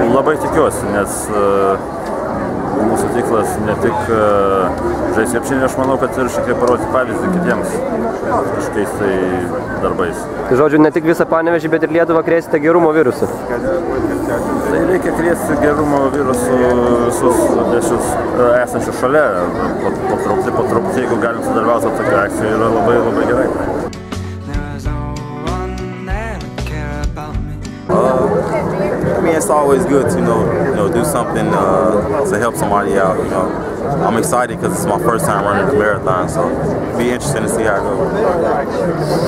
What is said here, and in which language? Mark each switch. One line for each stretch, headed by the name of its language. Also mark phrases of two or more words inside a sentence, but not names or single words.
Lithuanian: Labai tikiuosi, nes mūsų tikslas ne tik žaisti krepšinį, aš manau, kad ir šiek tiek parodyti pavyzdį kitiems kažkokiais tai darbais. Tai žodžiu, ne tik visą Panevėžį, bet ir Lietuvą krėsite gerumo virusų? Tai reikia krėsti gerumo virusų visus dešius esančius šalia. Po truputį, jeigu galim sudalyvauti tokią akciją, yra labai gerai.
English: I mean, it's always good to do something to help somebody out. I'm excited because it's my first time running the marathon, so it'll be interesting to see how it goes.